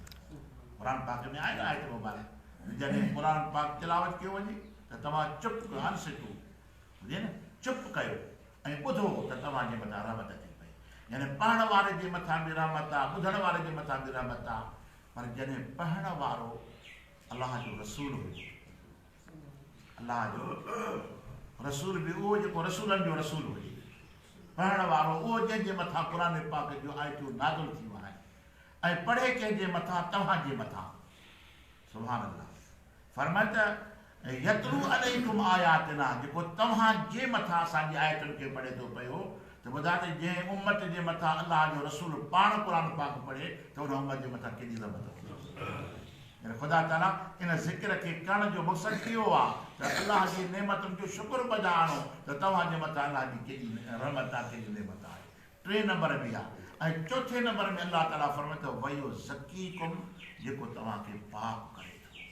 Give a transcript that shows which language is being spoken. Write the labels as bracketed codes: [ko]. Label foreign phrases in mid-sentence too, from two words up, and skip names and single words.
[sd] क़ुरान पाक में आहे आयत मुबारक जॾहिं क़ुरान पाक तिलावत कयो वञे त तव्हां चुप अनसितू बुधे न चुप कयो ऐं ॿुधो त तव्हांजे मथां रहमत थी पई यानी पढ़ण वारे जे मथां बि रहमत आहे ॿुधण वारे जे मथां बि रहमत आहे पर जॾहिं पढ़ण वारो अलाह जो रसूल हुजे अलाह जो रसूल बि उहो जेको रसूलनि जो रसूल हुजे पढ़ण वारो उहो जंहिंजे मथां क़ुर पाक जो आयतूं नाज़िल थियूं आहिनि ऐं पढ़े कंहिंजे मथां तव्हांजे मथां [ar] سبحان الله [sd] फरमाए त [ar] يتلو عليكم آياتنا [sd] जेको तव्हांजे मथां असांजी आयतुनि खे पढ़े थो पियो त ॿुधा त जंहिं उम्मत जे मथां अलाह जो रसूल पाण क़ुर पाक पढ़े त उन उम्मत जे मथां केॾी रहमत थी ख़ुदा ताला इन ज़िक्र खे करण जो मक़सदु इहो आहे त अलाह जी नेमतुनि जो शुक्र बजाइणो त तव्हांजे मथां अलाह जी केॾी रहमत आहे केॾी नेमत आहे 3 नंबर में आहे ऐं 4थे नंबर में अलाह ताला फरमाए थो वयो ज़कीकुम जेको तव्हांखे पाक करे थो